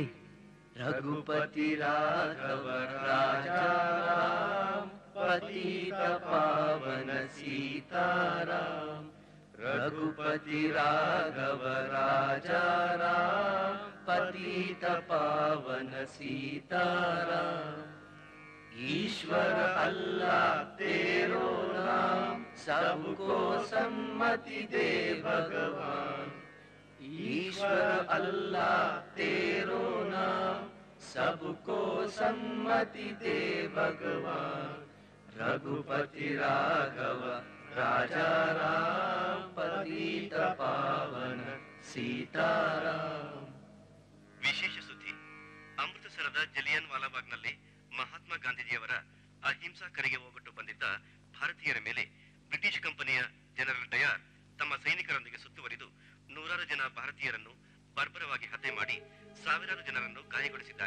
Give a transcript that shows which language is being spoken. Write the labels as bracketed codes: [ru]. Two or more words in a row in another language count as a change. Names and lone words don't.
[hi] रघुपति राघव राजाराम, पतित पावन सीताराम. रघुपति राघव राजाराम, पतित पावन सीताराम. ईश्वर अल्लाह तेरो नाम सबको सम्मति दे भगवान, ईश्वर अल्लाह तेरो नाम, सबको सम्मति दे भगवान, रघुपति राघव राजा राम, पतित पावन सीताराम. [kn] ವಿಶೇಷ ಸುದ್ದಿ. ಅಮೃತಸರದ ಜಲಿಯನ್ ವಾಲಾಬಾಗ್ನಲ್ಲಿ ಮಹಾತ್ಮ ಗಾಂಧೀಜಿಯವರ ಅಹಿಂಸಾ ಕರೆಗೆ ಹೋಗೊಟ್ಟು ಬಂದಿದ್ದ ಭಾರತೀಯರ ಮೇಲೆ ಬ್ರಿಟಿಷ್ ಕಂಪನಿಯ ಜನರಲ್ ಡಯಾರ್ ತಮ್ಮ ಸೈನಿಕರೊಂದಿಗೆ ಸುತ್ತುವರಿದು ನೂರಾರು ಜನ ಭಾರತೀಯರನ್ನು ಬರ್ಬರವಾಗಿ ಹತ್ಯೆ ಮಾಡಿ ಸಾವಿರಾರು ಜನರನ್ನು ಗಾಯಗೊಳಿಸಿದ್ದಾರೆ.